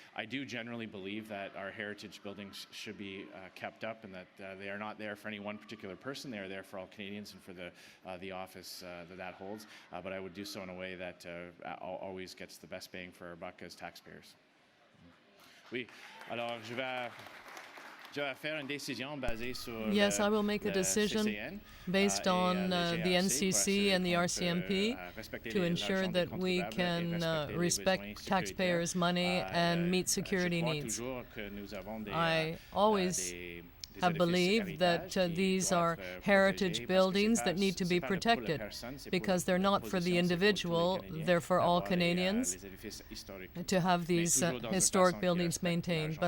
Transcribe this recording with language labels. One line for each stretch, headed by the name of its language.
English: I do generally believe that our heritage buildings should be kept up, and that they are not there for any one particular person. They are there for all Canadians and for the office that holds. But I would do so in a way that always gets the best bang for our buck as taxpayers.
French: Oui. Alors, je vais faire une décision basée sur
English: yes, I will make a decision based on the NCC and the RCMP to ensure that we can respect taxpayers' money and meet security needs. I always have believed that these are heritage buildings that need to be protected because they're not for the individual, they're for all Canadians to have these historic buildings maintained.